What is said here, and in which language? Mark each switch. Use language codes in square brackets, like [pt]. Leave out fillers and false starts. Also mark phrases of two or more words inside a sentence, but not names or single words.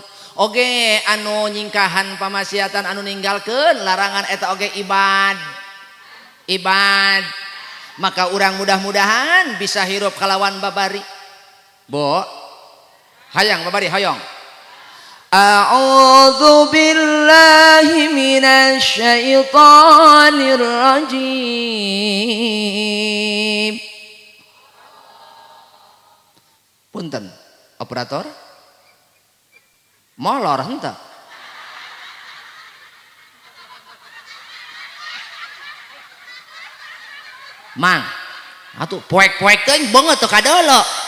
[su] Oge anu nyingkahan pamaksiatan anu ninggalkeun larangan eta oge ibad. Maka urang mudah-mudahan bisa hirup kalawan babari. Bo, hayang babari hayong. [ar] A'udzu billahi minasy syaithanir rajim. [su] Punten, operator. Molor henteu. Mang, atuh poek-poek teh beungeut teu kadeuleu.